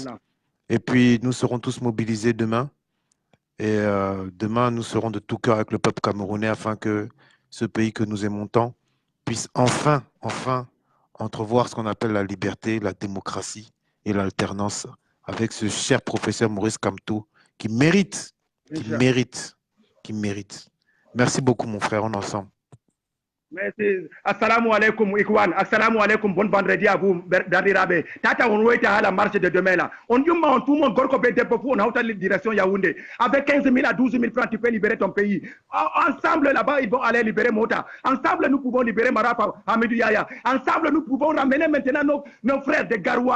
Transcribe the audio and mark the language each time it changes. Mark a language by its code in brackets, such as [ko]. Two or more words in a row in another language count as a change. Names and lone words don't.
[fr] Et puis, nous serons tous mobilisés demain. Et demain, nous serons de tout cœur avec le peuple camerounais afin que ce pays que nous aimons tant puisse enfin entrevoir ce qu'on appelle la liberté, la démocratie et l'alternance avec ce cher professeur Maurice Kamto qui mérite. Merci beaucoup, mon frère, on est ensemble. Merci. [ar] Assalamu alaikum, Ikwan. Assalamu alaikum. [fr] Bon vendredi à vous, Darirabe. Tata, on va être à la marche de demain là. On dit, tout le monde, [ff] Gorko Bedepofu, [fr] on a autant de direction Yaoundé. Avec 15 000 à 12 000 francs, tu peux libérer ton pays. Ensemble, là-bas, ils vont aller libérer Mota. Ensemble, nous pouvons libérer Marafa, Hamidou Yaya. Ensemble, nous pouvons ramener maintenant nos frères de Garoua.